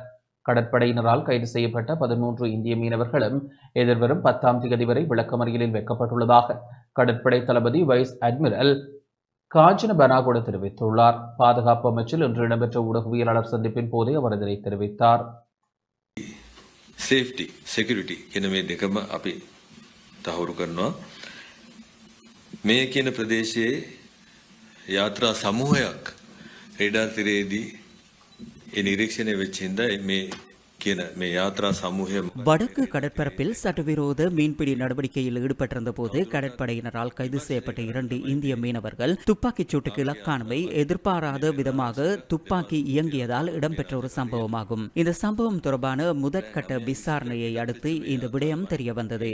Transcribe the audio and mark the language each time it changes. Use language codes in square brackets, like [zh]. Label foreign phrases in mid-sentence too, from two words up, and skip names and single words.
[ta] கடற்படையினரால் கைது செய்யப்பட்ட 13 இந்திய மீனவர்களும் எதிர்வரும் 10ஆம் தேதி வரை விளக்கமறியலில் வைக்கப்பட்டுள்ளதாக கடற்படை தளபதி வைஸ் அட்மிரல் காஞ்சன பனாகொட தெரிவித்துள்ளார். பாதுகாப்பு அமைச்சில் இன்று இடம்பெற்ற ஊடகவியலாளர் சந்திப்பின் போதே அவர் இதனை தெரிவித்தார். [en] safety security [si] කියන මේ දෙකම අපි තහවුරු කරනවා. මේ කියන ප්‍රදේශයේ යාත්‍රා සමූහයක් රේඩාර් තිරේදී ඒ නිරීක්ෂණය වෙච්ච හින්දා මේ කියන මේ යාත්‍රා සමූහය [ta] வடக்கு கடற்பரப்பில் சட்டவிரோத மீன்பிடி நடவடிக்கையில் ஈடுபட்டிருந்த போது கடற்படையினரால் கைது செய்யப்பட்ட 2 இந்திய மீனவர்கள் துப்பாக்கிச் சூட்டுக்கு இலக்கானவை எதிர்பாராத விதமாக துப்பாக்கி இயங்கியதால் இடம்பெற்ற ஒரு சம்பவமாகும். இந்த சம்பவம் தொடர்பான முதற்கட்ட விசாரணையை அடுத்து இந்த விடயம் தெரியவந்தது.